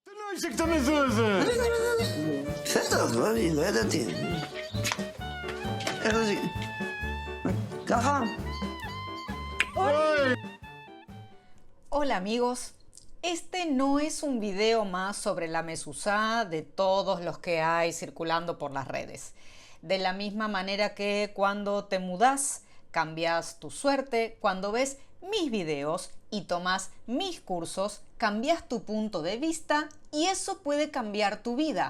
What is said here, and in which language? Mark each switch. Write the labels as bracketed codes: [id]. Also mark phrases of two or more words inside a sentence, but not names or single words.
[tr] Gerçekten özür dilerim. [he] בסדר, לא ידעתי. איך זה... ככה? [es] Hola amigos, este no es un video más sobre la mezuzá de todos los que hay circulando por las redes. De la misma manera que cuando te mudás, cambias tu suerte, cuando ves mis videos y tomas mis cursos, cambias tu punto de vista y eso puede cambiar tu vida.